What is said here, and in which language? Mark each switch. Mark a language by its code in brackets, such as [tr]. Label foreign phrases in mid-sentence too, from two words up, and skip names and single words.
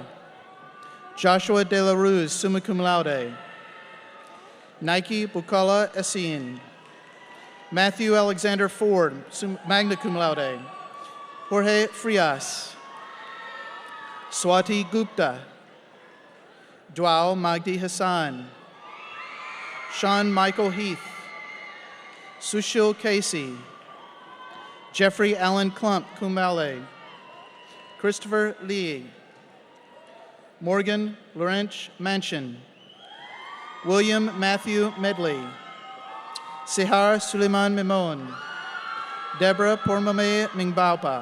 [en] Joshua De La Ruz, [la] summa cum laude. [en] Nike Bukala Essien. Matthew Alexander Ford, [la] magna cum laude. [en] Jorge Frias. Swati Gupta. Dwao Magdi Hassan. Sean Michael Heath. Sushil Casey. Jeffrey Allen Klump, [la] cum laude. [en] Christopher Lee. Morgan Laurent Manchin. William Matthew Medley. Sihar Suleiman Mimon. Deborah Pormame Mingbaupa.